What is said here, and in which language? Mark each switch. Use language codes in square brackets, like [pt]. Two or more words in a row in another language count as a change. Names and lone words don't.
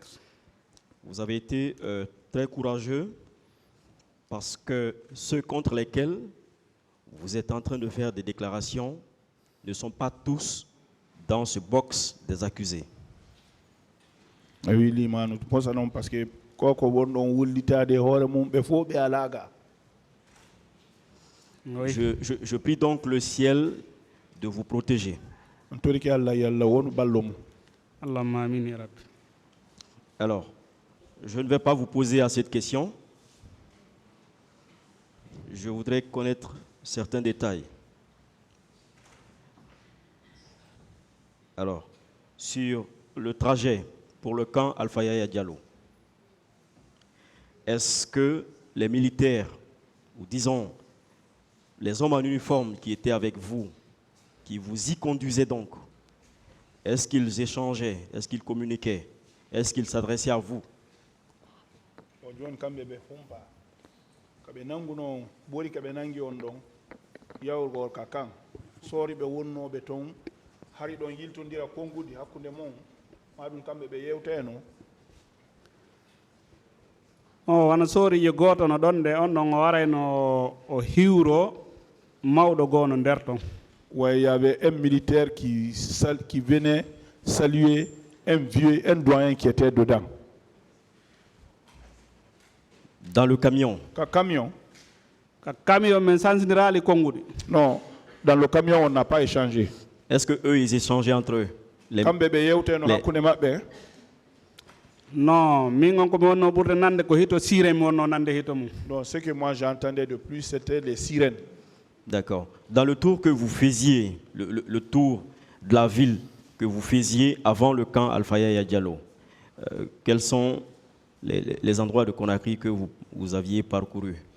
[fr] Vous avez été très courageux parce que ceux contre lesquels vous êtes en train de faire des déclarations ne sont pas tous dans ce box des accusés. [ff] wi limanu posa non [fr] parce que [ff] koko wonɗon wullitade hoore mum ɓe fof ɓe alaga. [fr] Oui. Je prie donc le ciel de vous protéger. [ff] on toriki Allah yalla wonu ballo mum. [ar] Allahumma amin ya Rabbi. [fr] Alors, je ne vais pas vous poser à cette question. Je voudrais connaître certains détails. Alors, sur le trajet pour le camp Alpha Yaya Diallo, est-ce que les militaires, ou disons les hommes en uniforme qui étaient avec vous, qui vous y conduisaient donc, est-ce qu'ils échangeaient, est-ce qu'ils communiquaient, est-ce qu'ils s'adressaient à vous? [ff] o joni kamɓe ɓe humpa kaɓe nanguno ɓori kaɓe nangi on ɗon yawgol ka kan soori ɓe wonnoɓe toon hari ɗon yiltodira konngudi hakkunde mon ma ɗum kamɓe ɓe yewteno. O wana soorijo gooto no ɗon nde on ɗon o warayno o hiwro mawɗo goo no nder ton. [fr] Ouais, il y avait un militaire qui venait saluer un vieux, un doyen qui était dedans. Dans le camion? Camion? [ff] Men sansindirali konngudi. [fr] Non, dans le camion on n'a pas échangé. Est-ce que eux ils échangeaient entre eux? [ff] Kamɓe ɓe yewteno hakkunde maɓɓe. Non, min on ko mi wonno ɓurde nande ko hito siré mi wonno nande hito mum. [fr] Non, ce que moi j'entendais de plus c'était les sirènes. D'accord. Dans le tour que vous faisiez, le tour de la ville que vous faisiez avant le camp Alpha Yaya Diallo, quels sont les endroits de Conakry que vous aviez parcouru?